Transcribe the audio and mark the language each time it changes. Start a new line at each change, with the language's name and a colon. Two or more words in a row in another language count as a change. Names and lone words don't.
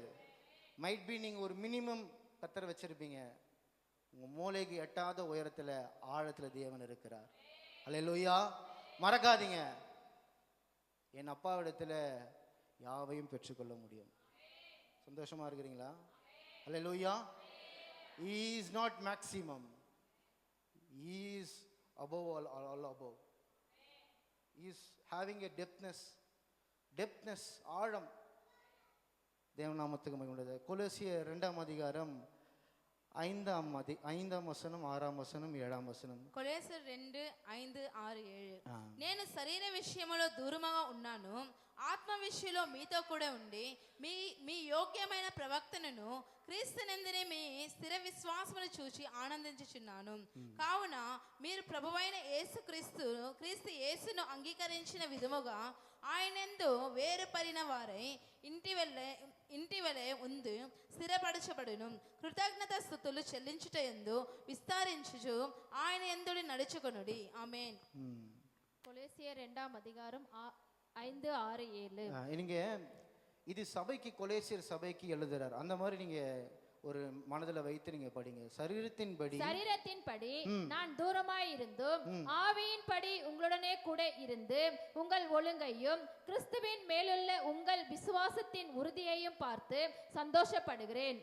English: might be
Tamil: நீங்கள் ஒரு மினிமம் கத்தரை வச்சிருப்பீங்க, உங்கள் மூளைக்கு எட்டாத உயரத்தில் ஆழத்தில் தேவன் இருக்கிறார். அல்லேலூயா. மறக்காதீங்க, என் அப்பாவிடத்தில் யாவையும் பெற்றுக்கொள்ள முடியும். சந்தோஷமா இருக்கிறீங்களா? அல்லேலூயா.
English: He is not maximum. He is above all above. He is having a depthness,
Tamil: ஆழம். தேவநாமத்துக்கு மகிமை. கொலோசியர் 2ஆம் அதிகாரம் 5ஆம் வசனம், 6ஆம் வசனம், 7ஆம் వచనం.
Telugu: కొలొస్సీయులు 2, 5, 6, 7. నేను శరీర విషయములో దూరముగా ఉన్నాను, ఆత్మ విషయంలో మీతో కూడా ఉండి మీ యోగ్యమైన ప్రవక్తనను క్రీస్తునందునే మీ స్థిర విశ్వాసమును చూచి ఆనందించుచున్నాను. కావున మీరు ప్రభువైన క్రీస్తు యేసును అంగీకరించిన విధముగా ఆయనందు వేరుపడిన వారై ఇంటి వలె ఉందు స్థిరపరచబడును. కృతజ్ఞత స్తుతులు చెల్లించుట యందు విస్తరించుచు ఆయన యందు నడుచుకొనుడి. ఆమేన్.
Tamil: கொலோசியர் 2ஆம் அதிகாரம் 5, 6, 7. நீங்க இது சபைக்கு, கொலோசியர் சபைக்கு எழுதுறார். அந்த மாதிரி நீங்க ஒரு மனதில் வைத்து நீங்க படிங்க. சரீரத்தின்படி நான் தூரமாய் இருந்தும் ஆவியின்படி உங்களுடனே கூட இருந்து உங்கள் ஒழுங்கையும் கிறிஸ்துவின் மேலுள்ள உங்கள் விசுவாசத்தின் உறுதியையும் பார்த்து சந்தோஷப்படுகிறேன்.